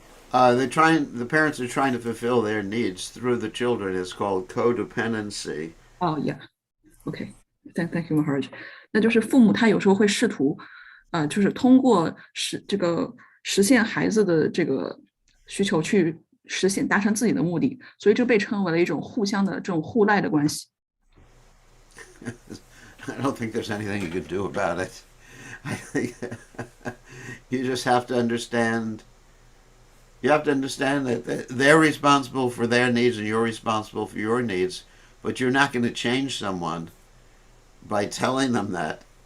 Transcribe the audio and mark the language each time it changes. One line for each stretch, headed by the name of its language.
English: The parents are trying to fulfill their needs through the children. It's called codependency. Oh yeah, OK, thank you, Maharaj.
Chinese: 那就是父母他有时候会试图，就是通过实现孩子的这个需求去达成自己的目的，所以这被称为了一种互相的这种互赖的关系。
English: I don't think there's anything you can do about it. I think you just have to understand. You have to understand that they're responsible for their needs and you're responsible for your needs, but you're not going to change someone by telling them that.